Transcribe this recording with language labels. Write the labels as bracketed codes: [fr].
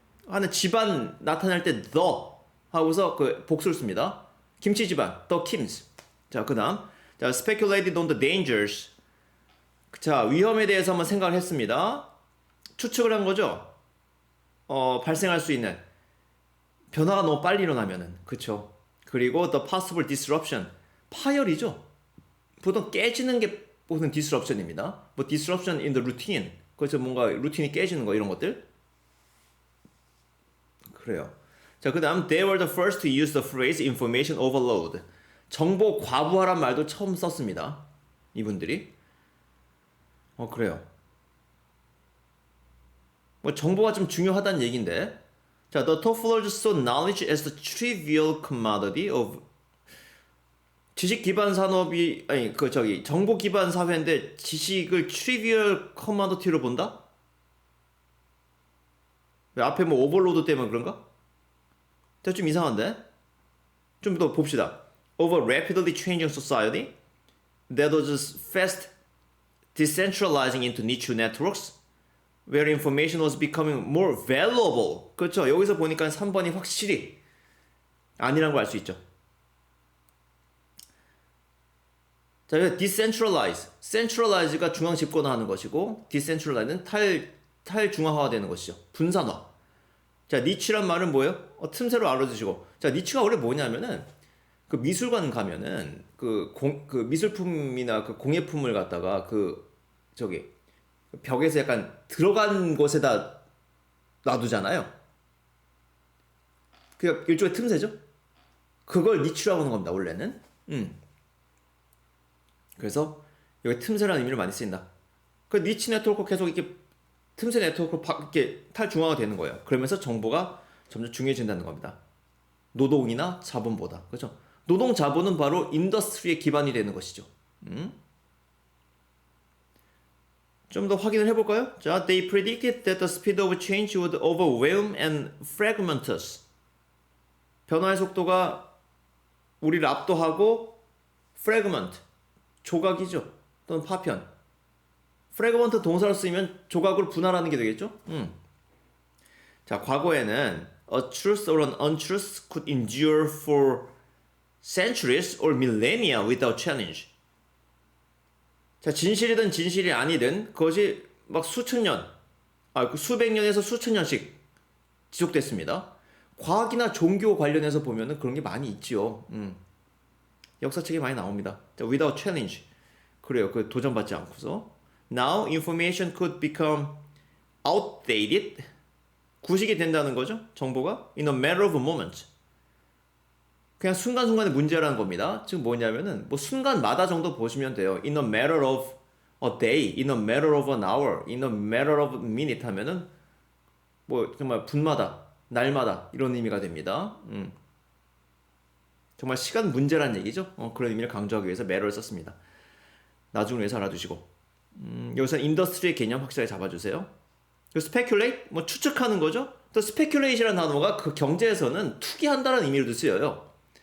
[ko] 하는 집안 나타날 때 the 하고서 그 복수를 씁니다. 김치 집안, the Kims. 자, 그 다음, 자, [en] speculated on the dangers. [ko] 자, 위험에 대해서 한번 생각을 했습니다. 추측을 한 거죠. 발생할 수 있는 변화가 너무 빨리 일어나면은, 그쵸. 그리고 [en] the possible disruption, [ko] 파열이죠. 보통 깨지는 게 보통 disruption입니다. 뭐 [en] disruption in the routine, [ko] 그래서 뭔가 루틴이 깨지는 거 이런 것들. 그래요. 자, 그 다음 [en] they were the first to use the phrase information overload. [ko] 정보 과부하란 말도 처음 썼습니다. 이분들이. 그래요. 뭐 정보가 좀 중요하다는 얘기인데. 자, [en] the Tofflers saw knowledge as the trivial commodity of [ko] 지식 기반 산업이 정보 기반 사회인데 지식을 trivial commodity로 본다? 왜 앞에 뭐 오버로드 때문에 그런가? 좀 이상한데? 좀 더 봅시다. [en] Of a rapidly changing society that was fast decentralizing into niche networks where information was becoming more valuable. [ko] 그렇죠. 여기서 보니까 3번이 확실히 아니란 걸 알 수 있죠. 자, decentralize. centralize가 중앙 집권화하는 것이고, decentralize는 탈중앙화되는 것이죠. 분산화. 자, 니치란 말은 뭐예요? 틈새로 알아두시고. 자, 니치가 원래 뭐냐면은 그 미술관 가면은 그 미술품이나 그 공예품을 갖다가 저기 벽에서 약간 들어간 곳에다 놔두잖아요. 그 일종의 틈새죠. 그걸 니치라고 하는 겁니다. 원래는. 그래서 여기 틈새라는 의미를 많이 쓰인다. 그 니치 네트워크 계속 이렇게 틈새 네트워크로 이렇게 탈중앙화 되는 거예요. 그러면서 정보가 점점 중요해진다는 겁니다. 노동이나 자본보다. 그렇죠? 노동 자본은 바로 인더스트리의 기반이 되는 것이죠. 좀 더 확인을 해볼까요? [en] 자, they predicted that the speed of change would overwhelm and fragment us. [ko] 변화의 속도가 우리를 압도하고 fragment, 조각이죠. 또는 파편. fragment 동사로 쓰이면 조각으로 분할하는 게 되겠죠? 자, 과거에는 [en] a truth or an untruth could endure for centuries or millennia without challenge. [ko] 자, 진실이든 진실이 아니든 그것이 막 수천 년, 수백 년에서 수천 년씩 지속됐습니다. 과학이나 종교 관련해서 보면은 그런 게 많이 있지요. 역사책에 많이 나옵니다. 자, [en] without challenge. [ko] 그래요. 그 도전받지 않고서. [en] Now information could become outdated. [ko] 구식이 된다는 거죠. 정보가 [en] in a matter of a moment. [ko] 그냥 순간순간의 문제라는 겁니다. 즉 뭐냐면은 뭐 순간마다 정도 보시면 돼요. [en] In a matter of a day, in a matter of an hour, in a matter of a minute [ko] 하면은 뭐 정말 분마다, 날마다 이런 의미가 됩니다. 정말 시간 문제란 얘기죠. 그런 의미를 강조하기 위해서 matter를 썼습니다. 나중을 위해서 알아두시고 여기서 인더스트리의 개념 확실하게 잡아주세요. speculate 뭐 추측하는 거죠. 또 speculation이라는 단어가 그 경제에서는 투기한다는 의미로도 쓰여요.